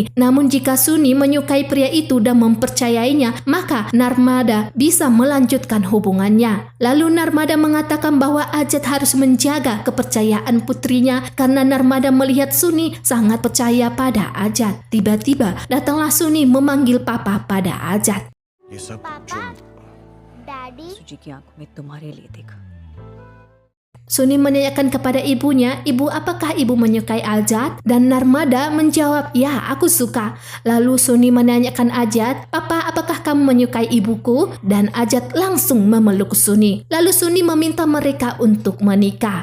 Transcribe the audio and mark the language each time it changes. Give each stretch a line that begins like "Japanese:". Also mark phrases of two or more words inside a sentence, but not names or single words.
Indonesian: Namun jika Suni menyukai pria itu dan mempercayainya, maka Narmada bisa melanjutkan hubungannya. Lalu Narmada mengatakan bahwa Azad harus menjaga kepercayaan putrinya karena Narmada melihat Suni sangat percaya pada Azad. Tiba-tiba datanglah Suni memanggil papa pada Azad.
Hindi: ये सब पापा डैडी सूजी की आंखों में तुम्हारे लिए देखा।
Indonesian: Suni menanyakan kepada ibunya, "Ibu, apakah ibu menyukai Azad?" Dan Narmada menjawab, "Ya, aku suka." Lalu Suni menanyakan Azad, "Papa, apakah kamu menyukai ibuku?" Dan Azad langsung memeluk Suni. Lalu Suni meminta mereka untuk menikah.